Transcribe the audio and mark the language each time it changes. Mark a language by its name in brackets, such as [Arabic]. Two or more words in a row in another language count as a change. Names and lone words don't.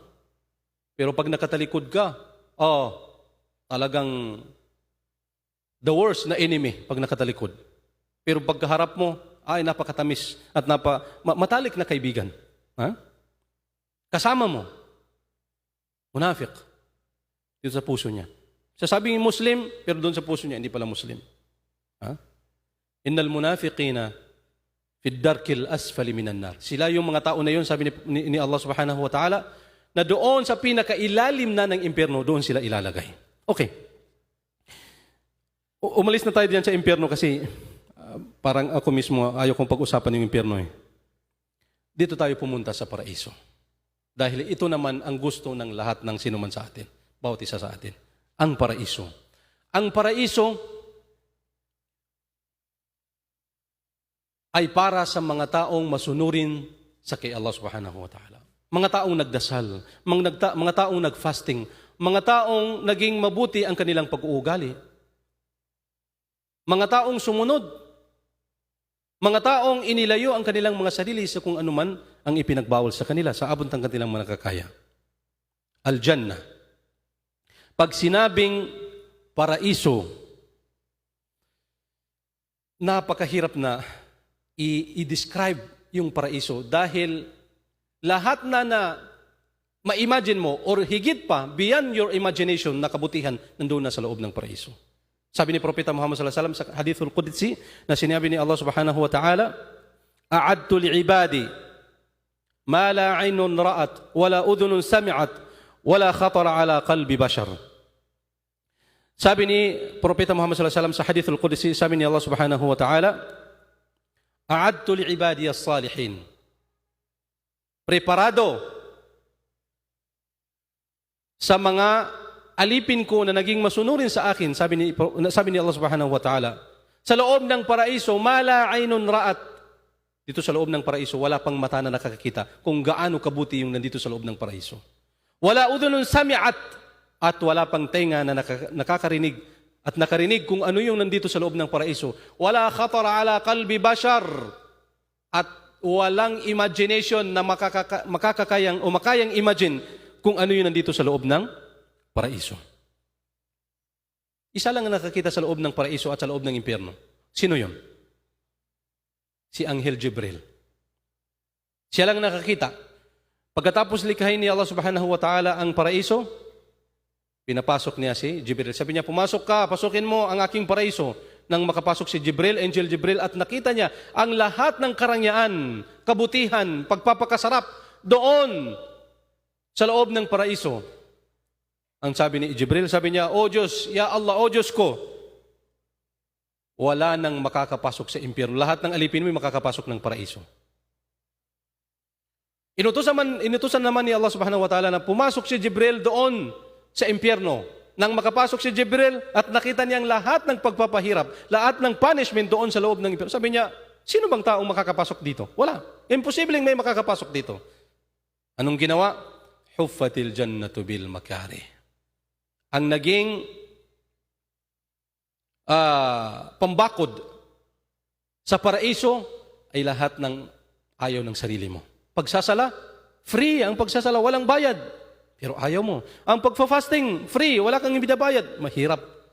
[Filipino] Pero pag nakatalikod ka, talagang [English] the worst [Filipino] na enemy pag nakatalikod. Pero pagkaharap mo, napakatamis at matalik na kaibigan. Ha? Kasama mo. Munafiq. Dito sa puso niya. Sasabing Muslim, pero doon sa puso niya, hindi pala Muslim. Ha? [Arabic] إن المنافقين في الدرك الأسفل من النار. [Filipino] Sila yung mga tao na yun, sabi ni Allah [Arabic] سبحانه وتعالى, [Filipino] na doon sa pinakailalim na ng impyerno, doon sila ilalagay. Okay. Umalis na tayo diyan sa impyerno kasi parang ako mismo ayaw kong pag-usapan yung impyerno eh. Dito tayo pumunta sa paraiso. Dahil ito naman ang gusto ng lahat ng sinuman sa atin, bawat isa sa atin. Ang paraiso. Ang paraiso ay para sa mga taong masunurin sa kay Allah [Arabic] سبحانه وتعالى. [Filipino] Mga taong nagdasal, mga taong nagfasting, mga taong naging mabuti ang kanilang pag-uugali. Mga taong sumunod, mga taong inilayo ang kanilang mga sarili sa kung anuman ang ipinagbawal sa kanila sa abot ng kanilang mga nakakaya. Al-Jannah. Pag sinabing paraiso, napakahirap na i-describe yung paraiso dahil lahat na ma-imagine mo or higit pa [English] beyond your imagination [Filipino] na kabutihan nandoon na sa loob ng paraiso. Sabi ni Propeta Muhammad [Arabic] صلى الله عليه وسلم sa الحديث القدسي [Filipino] na sinabi ni Allah [Arabic] سبحانه وتعالى, "أعددت لعبادي ما لا عين رأت ولا أذن سمعت ولا خطر على قلب بشر." [Filipino] Sabi ni Propeta Muhammad [Arabic] صلى الله عليه وسلم sa الحديث القدسي, [Filipino] sabi ni Allah [Arabic] سبحانه وتعالى, "أعددت لعبادي الصالحين." [Filipino] Preparado sa mga alipin ko na naging masunurin sa akin, sabi ni Allah [Arabic] سبحانه وتعالى, [Filipino] sa loob ng paraiso, [Arabic] ما لا عين رأت. [Filipino] Dito sa loob ng paraiso, wala pang mata na nakakakita kung gaano kabuti yung nandito sa loob ng paraiso. [Arabic] ولا أذن سمعت, [Filipino] at wala pang tenga na nakakarinig at nakarinig kung ano yung nandito sa loob ng paraiso. [Arabic] ولا خطر على قلب بشر, [Filipino] at walang imagination na makayang imagine kung ano yung nandito sa loob ng paraiso. Isa lang ang nakakita sa loob ng paraiso at sa loob ng impyerno. Sino yun? Si Anghel Jibril. Siya lang nakakita. Pagkatapos likhain ni Allah [Arabic] سبحانه وتعالى [Filipino] ang paraiso, pinapasok niya si Jibril. Sabi niya, pumasok ka, pasukin mo ang aking paraiso. Nang makapasok si Jibril, Angel Jibril, at nakita niya ang lahat ng karangyaan, kabutihan, pagpapakasarap doon sa loob ng paraiso. Ang sabi ni Jibril, sabi niya, "O Diyos, [Arabic] يا الله, [Filipino] O Diyos ko, wala nang makakapasok sa impyerno. Lahat ng alipin mo makakapasok ng paraiso." Inutusan naman ni Allah [Arabic] سبحانه وتعالى [Filipino] na pumasok si Jibril doon sa impyerno. Nang makapasok si Jibril at nakita niyang lahat ng pagpapahirap, lahat ng punishment doon sa loob ng impyerno, sabi niya, sino bang taong makakapasok dito? Wala. Imposibleng may makakapasok dito. Anong ginawa? [Arabic] حفت الجنة بالمكاره. [Filipino] Ang naging pambakod sa paraiso ay lahat ng ayaw ng sarili mo. Pagsasala, free ang pagsasala, walang bayad. Pero ayaw mo. Ang pagfa-fasting, free, wala kang binabayad.